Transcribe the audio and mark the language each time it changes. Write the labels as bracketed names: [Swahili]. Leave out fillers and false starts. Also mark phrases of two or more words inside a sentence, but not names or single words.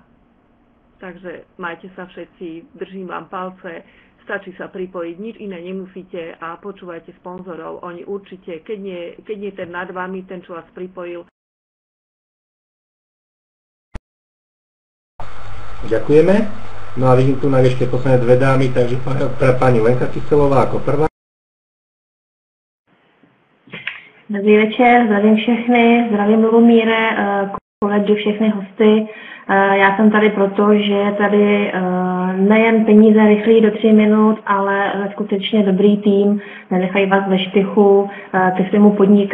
[Slovak] Takže majte sa všetci, držím vám palce, stačí sa pripojiť, nič iné nemusíte a počúvajte sponzorov. Oni určite, keď nie ten nad vami, ten, čo vás pripojil. Ďakujeme. No a vidím tu na ešte posledné dve dámy, takže pani Lenka Kyselová ako prvá. [Czech] Dobrý večer, zdravím všechny, zdravím Lubomíre, kolegy, všechny hosty. Já jsem tady proto, že je tady nejen peníze rychlí do 3 minut, ale skutečně dobrý tým, nenechají vás ve štychu ke svému podnikání.